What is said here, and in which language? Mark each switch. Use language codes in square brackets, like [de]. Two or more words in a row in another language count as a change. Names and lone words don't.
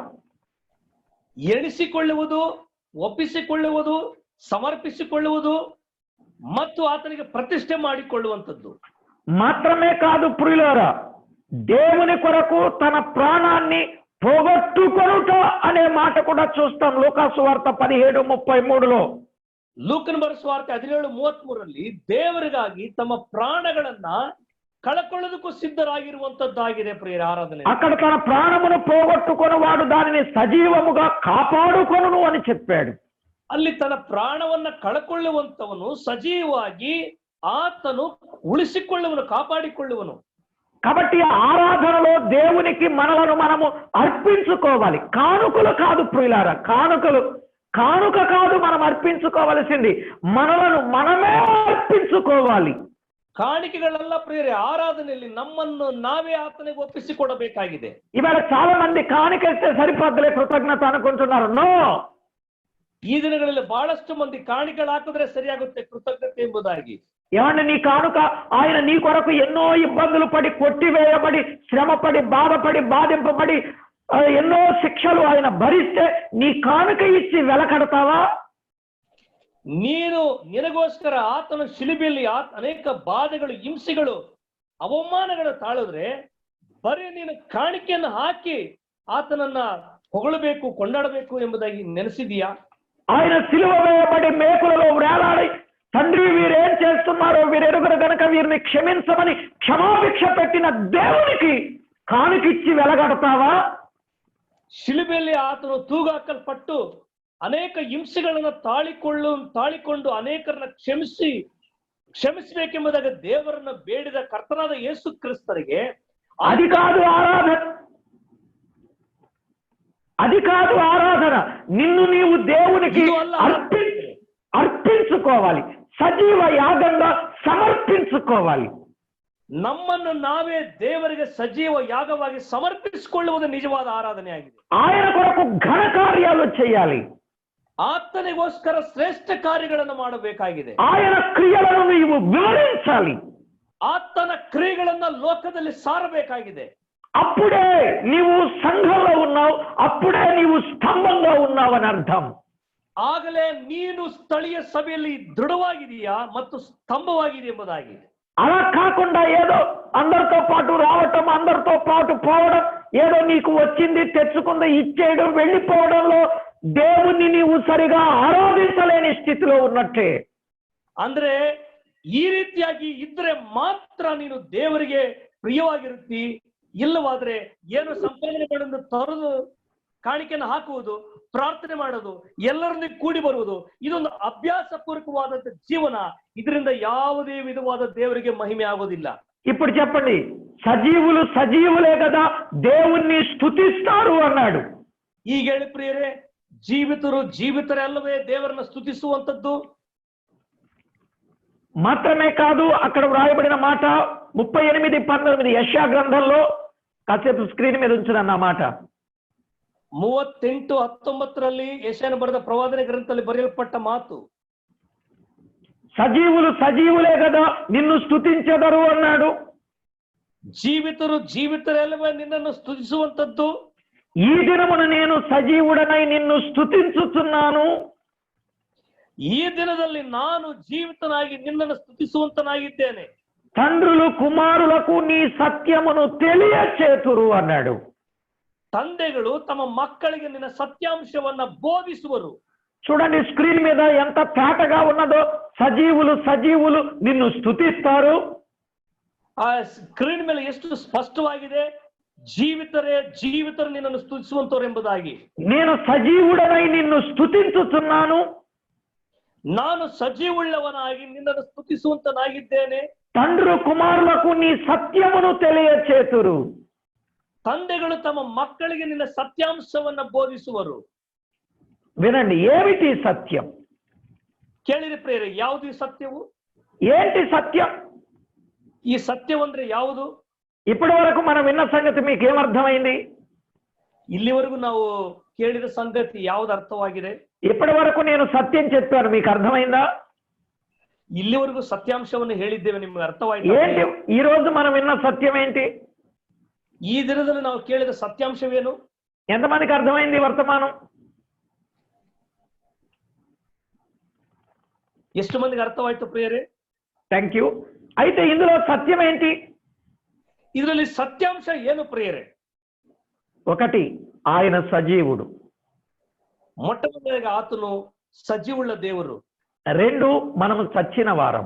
[kn] ಎಣಿಸಿಕೊಳ್ಳುವುದು, ಒಪ್ಪಿಸಿಕೊಳ್ಳುವುದು, ಸಮರ್ಪಿಸಿಕೊಳ್ಳುವುದು ಮತ್ತು ಆತನಿಗೆ ಪ್ರತಿಷ್ಠೆ ಮಾಡಿಕೊಳ್ಳುವಂಥದ್ದು [te] మాత్రమే కాదు ప్రియులారా, దేవుని కొరకు తన ప్రాణాన్ని పోగొట్టుకొనుట అనే మాట కూడా చూస్తాం లూకాసు వార్త 17:33లో. [kn] ಲೂಕನ ಬರೆಸುವಾರ್ತೆ 17:33 ದೇವರಿಗಾಗಿ ತಮ್ಮ ಪ್ರಾಣಗಳನ್ನ ಕಳಕೊಳ್ಳೋದಕ್ಕೂ ಸಿದ್ಧರಾಗಿರುವಂತದ್ದಾಗಿದೆ ಪ್ರಿಯರ ಆರಾಧನೆ. [te] అక్కడ తన ప్రాణమును పోగొట్టుకొని వాడు దానిని సజీవముగా కాపాడుకొనును అని చెప్పాడు. [kn] ಅಲ್ಲಿ ತನ್ನ ಪ್ರಾಣವನ್ನ ಕಳಕೊಳ್ಳುವಂತವನು ಸಜೀವವಾಗಿ ಆತನು ಉಳಿಸಿಕೊಳ್ಳುವನು, ಕಾಪಾಡಿಕೊಳ್ಳುವನು. [te] కాబట్టి ఆరాధనలో దేవునికి మనలను మనము అర్పించుకోవాలి. కానుకలు కాదు ప్రియులారా, కానుక కాదు మనం అర్పించుకోవలసింది, మనలను మనమే అర్పించుకోవాలి. [kn] ಕಾಣಿಕೆಗಳೆಲ್ಲ ಪ್ರಿಯರೇ, ಆರಾಧನೆಯಲ್ಲಿ ನಮ್ಮನ್ನು ನಾವೇ ಆತನಿಗೆ ಒಪ್ಪಿಸಿಕೊಡಬೇಕಾಗಿದೆ. [te] ఇవాళ చాలా మంది కాಣಿకెళ్తే సరిపోద్దులే కృతజ్ఞత అనుకుంటున్నారు. నో, [kn] ಈ ದಿನಗಳಲ್ಲಿ ಬಹಳಷ್ಟು ಮಂದಿ ಕಾಣಿಕೆಗಳು ಹಾಕಿದ್ರೆ ಸರಿಯಾಗುತ್ತೆ ಕೃತಜ್ಞತೆ ಎಂಬುದಾಗಿ. [te] ఏమంటే నీ కానుక ఆయన నీ కొరకు ఎన్నో ఇబ్బందులు పడి, కొట్టివేయబడి, శ్రమపడి, బాధపడి, బాధింపబడి, ఎన్నో శిక్షలు ఆయన భరిస్తే నీ కానుక ఇచ్చి వెలకడతావా? [kn] ನೀನು ನಿನಗೋಸ್ಕರ ಆತನ ಶಿಲುಬೆಯಲ್ಲಿ ಅನೇಕ ಬಾಧೆಗಳು, ಹಿಂಸೆಗಳು, ಅವಮಾನಗಳು ತಾಳಿದ್ರೆ ಬರೀ ನೀನು ಕಾಣಿಕೆಯನ್ನು ಹಾಕಿ ಆತನನ್ನ ಹೊಗಳಬೇಕು, ಕೊಂಡಾಡಬೇಕು ಎಂಬುದಾಗಿ ನೆನೆಸಿದೀಯಾ? [te] ఆయన సిలువ వేయబడి మేకులలో వేలాడి, తండ్రి వీరేం చేస్తున్నారో వీరెరుగురు గనక వీరిని క్షమించమని క్షమాభిక్ష పెట్టిన దేవునికి కానుకిచ్చి వెలగడతావా? [kn] ಶಿಲುಬೆಯಲ್ಲಿ ಆತನು ತೂಗಾಕಲ್ಪಟ್ಟು ಅನೇಕ ಹಿಂಸೆಗಳನ್ನು ತಾಳಿಕೊಂಡು ಅನೇಕರನ್ನ ಕ್ಷಮಿಸಬೇಕೆಂಬುದಾಗಿ ದೇವರನ್ನ ಬೇಡಿದ ಕರ್ತನಾದ ಯೇಸು ಕ್ರಿಸ್ತರಿಗೆ [te] అది కాదు ఆరాధన. నిన్ను నీవు దేవునికి అర్పించుకోవాలి, సజీవ యాగంగా సమర్పించుకోవాలి. [kn] ನಮ್ಮನ್ನು ನಾವೇ ದೇವರಿಗೆ ಸಜೀವ ಯಾಗವಾಗಿ ಸಮರ್ಪಿಸಿಕೊಳ್ಳುವುದು ನಿಜವಾದ ಆರಾಧನೆ ಆಗಿದೆ. [te] ఆయన కొరకు ఘన కార్యాలు చేయాలి, [kn] ಆತನಿಗೋಸ್ಕರ ಶ್ರೇಷ್ಠ ಕಾರ್ಯಗಳನ್ನು ಮಾಡಬೇಕಾಗಿದೆ. [te] ఆయన క్రియలను నీవు వివరించాలి, [kn] ಆತನ ಕ್ರಿಯೆಗಳನ್ನ ಲೋಕದಲ್ಲಿ ಸಾರಬೇಕಾಗಿದೆ. [te] అప్పుడే నీవు సంఘంలో ఉన్నావు, అప్పుడే నీవు స్తంభంగా ఉన్నావు అని అర్థం. [kn] ಆಗಲೇ ನೀನು ಸ್ಥಳೀಯ ಸಭೆಯಲ್ಲಿ ದೃಢವಾಗಿದೆಯಾ ಮತ್ತು ಸ್ತಂಭವಾಗಿದೆ ಎಂಬುದಾಗಿ. [te] అలా కాకుండా ఏదో అందరితో పాటు రావటం, అందరితో పాటు పోవడం, ఏదో నీకు వచ్చింది తెచ్చుకుంది ఇచ్చేయడం, వెళ్ళిపోవడంలో దేవుణ్ణి నీవు సరిగా ఆరాధించలేని స్థితిలో ఉన్నట్టే. [kn] ಅಂದ್ರೆ ಈ ರೀತಿಯಾಗಿ ಇದ್ರೆ ಮಾತ್ರ ನೀನು ದೇವರಿಗೆ ಪ್ರಿಯವಾಗಿರುತ್ತಿ. ಇಲ್ಲವಾದ್ರೆ ಏನು ಸಂಪಾದನೆಗಳನ್ನು ತರದು ಕಾಣಿಕೆಯನ್ನು ಹಾಕುವುದು, ಪ್ರಾರ್ಥನೆ ಮಾಡೋದು, ಎಲ್ಲರೊಂದಿಗೆ ಕೂಡಿ ಬರುವುದು, ಇದೊಂದು ಅಭ್ಯಾಸ ಪೂರ್ವಕವಾದಂತ ಜೀವನ. ಇದರಿಂದ ಯಾವುದೇ ವಿಧವಾದ ದೇವರಿಗೆ ಮಹಿಮೆ ಆಗೋದಿಲ್ಲ. [te] ఇప్పుడు చెప్పండి, సజీవులు సజీవులే కదా దేవుణ్ణి స్తుతిస్తారు అన్నాడు. [kn] ಈಗ ಹೇಳಿ ಪ್ರಿಯರೇ, ಜೀವಿತರೇ ಅಲ್ಲವೇ ದೇವರನ್ನ ಸ್ತುತಿಸುವಂತದ್ದು? [te] మాత్రమే కాదు, అక్కడ వ్రాయబడిన మాట 38:19 యెషయా గ్రంథంలో, కాసేపు స్క్రీన్ మీద ఉంచుదన్న మాట. [kn] 38:19 ಯೆಶಾಯನು ಬರೆದ ಪ್ರವಾದನೆ ಗ್ರಂಥದಲ್ಲಿ ಬರೆಯಲ್ಪಟ್ಟ ಮಾತು, [te] సజీవులు సజీవులే కదా నిన్ను స్తుతించెదరు అన్నాడు. [kn] ಜೀವಿತರೇ ಅಲ್ಲವೇ ನಿನ್ನನ್ನು ಸ್ತುತಿಸುವಂತದ್ದು? [te] ఈ దినమున నేను సజీవుడనై నిన్ను స్తుతించుచున్నాను. [kn] ಈ ದಿನದಲ್ಲಿ ನಾನು ಜೀವಿತನಾಗಿ ನಿನ್ನನ್ನು ಸ್ತುತಿಸುವಂತನಾಗಿದ್ದೇನೆ. [te] తండ్రులు కుమారులకు నీ సత్యమును తెలియచేతురు అన్నాడు. [kn] ತಂದೆಗಳು ತಮ್ಮ ಮಕ್ಕಳಿಗೆ ನಿನ್ನ ಸತ್ಯಾಂಶವನ್ನ ಬೋಧಿಸುವರು. [te] చూడండి స్క్రీన్ మీద ఎంత తేటగా ఉన్నదో. సజీవులు నిన్ను స్తుతిస్తారు. [kn] ಆ ಸ್ಕ್ರೀನ್ ಮೇಲೆ ಎಷ್ಟು ಸ್ಪಷ್ಟವಾಗಿದೆ, ಜೀವಿತರು ನಿನ್ನನ್ನು ಸ್ತುತಿಸುವಂತವರು ಎಂಬುದಾಗಿ. [te] నేను సజీవుడనై నిన్ను స్తుతించుచున్నాను. [kn] ನಾನು ಸಜೀವುಳ್ಳವನಾಗಿ ನಿನ್ನನ್ನು ಸ್ತುತಿಸುವಂತನಾಗಿದ್ದೇನೆ. [te] తండ్రు కుమారులకు నీ సత్యమును తెలియచేతురు. [kn] ತಂದೆಗಳು ತಮ್ಮ ಮಕ್ಕಳಿಗೆ ನಿನ್ನ ಸತ್ಯಾಂಶವನ್ನ ಬೋಧಿಸುವರು. [te] వినండి, ఏమిటి సత్యం? [kn] ಕೇಳಿರಿ ಪ್ರಿಯರೇ, ಯಾವುದು ಈ ಸತ್ಯವು? [te] ఏంటి సత్యం? [kn] ಈ ಸತ್ಯವಂದ್ರೆ ಯಾವುದು? [te] ఇప్పటి వరకు మనం విన్న సంగతి మీకు ఏమర్థమైంది? [kn] ಇಲ್ಲಿವರೆಗೂ ನಾವು ಕೇಳಿದ ಸಂಗತಿ ಯಾವುದು ಅರ್ಥವಾಗಿದೆ? [te] ఇప్పటి వరకు నేను సత్యం చెప్పాను, మీకు అర్థమైందా? [kn] ಇಲ್ಲಿವರೆಗೂ ಸತ್ಯಾಂಶವನ್ನು ಹೇಳಿದ್ದೇವೆ, ನಿಮ್ಗೆ ಅರ್ಥವಾಯಿತು? [te] ఏంటి ఈ రోజు మనం విన్న సత్యం ఏంటి? [kn] ಈ ದಿನದಲ್ಲಿ ನಾವು ಕೇಳಿದ ಸತ್ಯಾಂಶವೇನು? [te] ఎంతమందికి అర్థమైంది వర్తమానం? [kn] ಎಷ್ಟು ಮಂದಿಗೆ ಅರ್ಥವಾಯ್ತು ಪ್ರಿಯರೇ? [en] thank you. [te] అయితే ఇందులో సత్యం ఏంటి? [kn] ಇದರಲ್ಲಿ ಸತ್ಯಾಂಶ ಏನು ಪ್ರಿಯರೇ? [te] ఒకటి, ఆయన సజీవుడు. [kn] ಮೊಟ್ಟಮೊದಲಿಗೆ ಆತನು ಸಜೀವುಳ್ಳ ದೇವರು. [te] రెండు, మనము చచ్చిన వారం.